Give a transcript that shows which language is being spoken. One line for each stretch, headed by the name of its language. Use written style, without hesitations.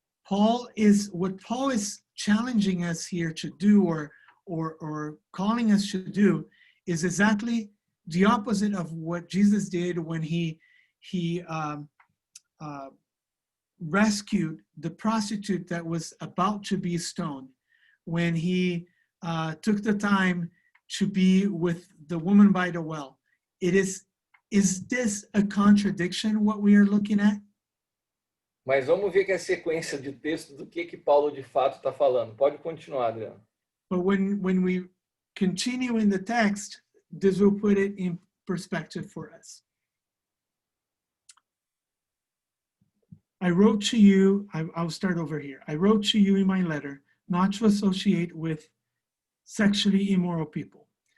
English: What Paul is challenging us here to do, or calling us to do, is exactly the opposite of what Jesus did when he rescued the prostitute that was about to be stoned, when he took the time to be with the woman by the well. Is this a contradiction, what we are looking at?
Portuguese: Mas vamos ver que é a sequência de texto do que Paulo de fato está falando. Pode continuar, Adriano.
English: But when we continue in the text, this will put it in perspective for us. I wrote to you, I'll start over here. I wrote to you in my letter not to associate with sexually immoral people.